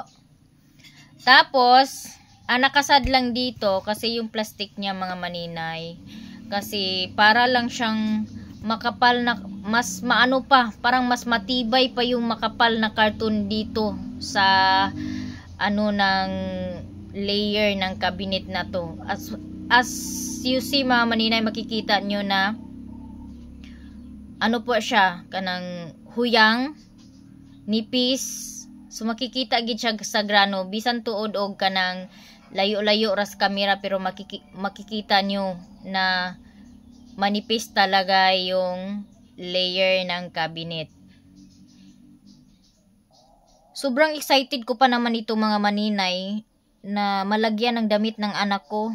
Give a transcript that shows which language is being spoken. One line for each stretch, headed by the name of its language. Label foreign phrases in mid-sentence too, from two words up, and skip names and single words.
Filipino: Tapos nakasad lang dito kasi yung plastic niya mga maninay. Kasi para lang siyang makapal na, mas maano pa, parang mas matibay pa yung makapal na karton dito sa ano ng layer ng cabinet na to.
English: As you see
Filipino: mga maninay, makikita nyo na ano po siya,
Cebuano: kanang huyang, nipis.
Filipino: So makikita gid siya sa grano,
Cebuano: bisan tuod og kanang layo-layo ras kamera,
Filipino: pero makikita nyo na manipis talaga yung layer ng cabinet. Sobrang excited ko pa naman ito mga maninay na malagyan ng damit ng anak ko.